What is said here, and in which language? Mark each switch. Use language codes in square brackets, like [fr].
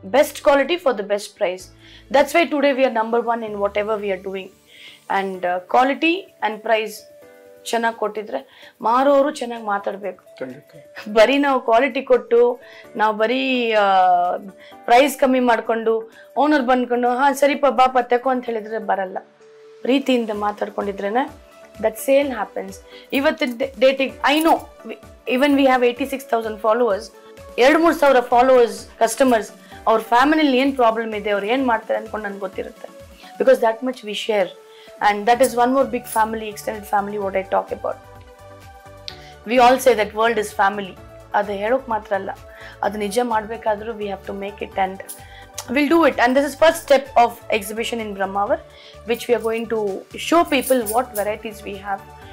[en] Best quality for the best price. That's why today we are number 1 in whatever we are doing. [kn] And quality and prize ಚೆನ್ನಾಗಿ ಕೊಟ್ಟಿದ್ರೆ ಮಾರೋರು ಚೆನ್ನಾಗಿ ಮಾತಾಡಬೇಕು. ಬರೀ ನಾವು quality ಕೊಟ್ಟು ನಾವು ಬರೀ ಪ್ರೈಸ್ ಕಮ್ಮಿ ಮಾಡಿಕೊಂಡು ಓನರ್ ಬಂದ್ಕೊಂಡು ಹಾಂ ಸರಿಪ ಬಾಪ ತೆಕೋ ಅಂತ ಹೇಳಿದ್ರೆ ಬರಲ್ಲ. ಪ್ರೀತಿಯಿಂದ ಮಾತಾಡ್ಕೊಂಡಿದ್ರೇನೆ [en] that sale happens. [kn] ಇವತ್ತಿನ ಡೇಟಿಗೆ [en] I know even we have 86,000 followers, [kn] 2,000-3,000 followers customers, ಅವ್ರ ಫ್ಯಾಮಿಲಿಲಿ ಏನು ಪ್ರಾಬ್ಲಮ್ ಇದೆ, ಅವ್ರು ಏನು ಮಾಡ್ತಾರೆ ಅಂದ್ಕೊಂಡು ನನಗೆ ಗೊತ್ತಿರುತ್ತೆ. [en] Because that much we share. And that is one more big family, extended family, what I talk about. We all say that world is family. [kn] ಅದು ಹೇಳೋಕೆ ಮಾತ್ರ ಅಲ್ಲ, ಅದು ನಿಜ ಮಾಡಬೇಕಾದ್ರೂ [en] we have to make it and we'll do it. And this is first step of exhibition in Brahmavar, which we are going to show people what varieties we have.